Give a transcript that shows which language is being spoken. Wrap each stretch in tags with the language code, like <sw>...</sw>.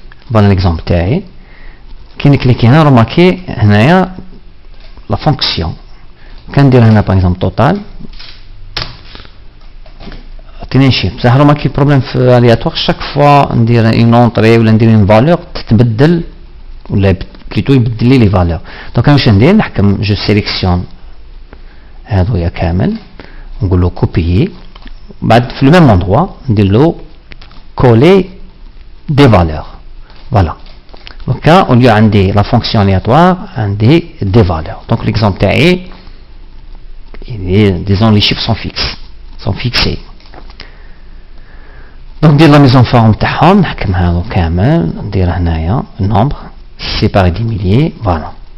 <fr>Bon l'exemple</fr> <ar>تاعي كي نكليكي هنا</ar> <fr>remarquez</fr> <ar>هنايا</ar> <fr>la fonction</fr> <ar>كندير هنا</ar> <fr>par exemple total</fr> <ar>عطيني شيء بصح remarquez البروبليم في</ar> <fr>aléatoire chaque fois</fr> <ar>ندير</ar> <fr>une entrée</fr> <ar>ولا ندير</ar> <fr>une valeur</fr> <ar>تتبدل ولا</ar> <fr>plutôt</fr> <ar>يبدل لي</ar> <fr>les valeurs.</fr> <ar>donc انا واش ندير نحكم جو سيليكسيون هذويا كامل نقول له</ar> <fr>copier</fr> <ar>بعد في</ar> <fr>le même endroit</fr> <ar>ندير له</ar> <fr>coller des valeurs. Voilà. Donc là, au lieu de la fonction aléatoire, on des valeurs. Donc l'exemple est, disons les chiffres sont fixés. Donc dès la mise en forme</fr> <ar>تاعهم نحكم هذا كامل ندير هنايا</ar> <fr>nombre séparé des milliers. Voilà.</fr>